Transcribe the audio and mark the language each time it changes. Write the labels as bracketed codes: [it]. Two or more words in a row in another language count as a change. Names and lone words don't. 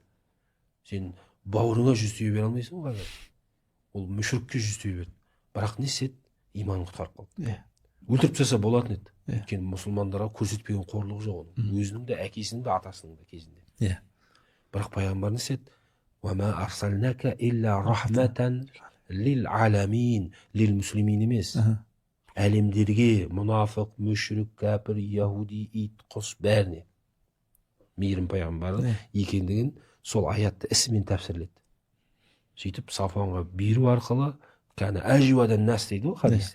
[kk] Сен бауырыңа 100 түйе бере алмайсың ғой. Ол мүшрикке 100 түйе берді. Бірақ не істеді? Иманын құтқарып қалды. Өлтіріп тастаса болатын еді. Өйткені мұсылмандарға көрсетпеген қорлығы жоқ оның. Өзінің де, әкесінің де, атасының да кезінде. Бірақ пайғамбар не істеді? [ar] وَمَا أَرْسَلْنَاكَ إِلَّا رَحْمَةً لِلْعَالَمِينَ, лил-муслимин емес. [kk] Әлемдерге, мұнафық, мүшрик, кәпір, яһуди, ит, құс, бәріне мейірім пайғамбары екендігін сол аятты ісімен тәпсірледі. Сөйтіп, Сафуанға беру арқылы, [ar] كان أجود الناس [kk] дейді ғой хадисте.